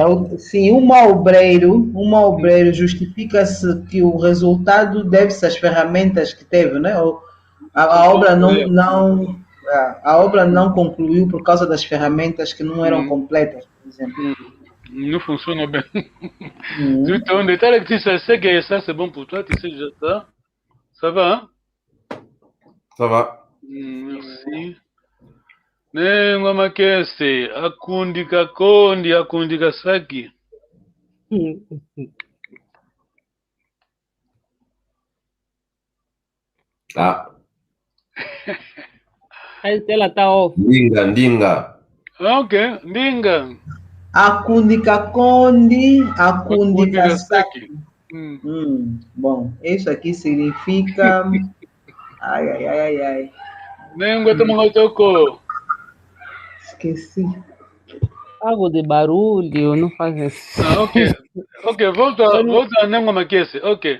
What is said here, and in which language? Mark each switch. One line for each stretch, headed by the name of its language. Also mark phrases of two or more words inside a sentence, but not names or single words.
Portuguese: Sim, um mau obreiro justifica-se que o resultado deve-se às ferramentas que teve, né? A obra a obra não concluiu por causa das ferramentas que não eram completas, por exemplo. Não funciona bem. Então, detalhe que
French: tu sais que ça c'est bon pour toi, tu sais déjà ça. Ça va, hein? Ça va. Merci.
Kongo: Ngoma kese akundika kondi akundika saki. Ah.
Portuguese: Ela tá off.
Kongo: Ndinga. Ok, ndinga. Akundika kondi, akundika saki.
Portuguese: Bom, isso aqui significa. Ai.
Kongo: Nengo toko.
Portuguese: Esqueci. Algo de barulho, não faz isso. Ok, volta a Nengo Maquese, ok.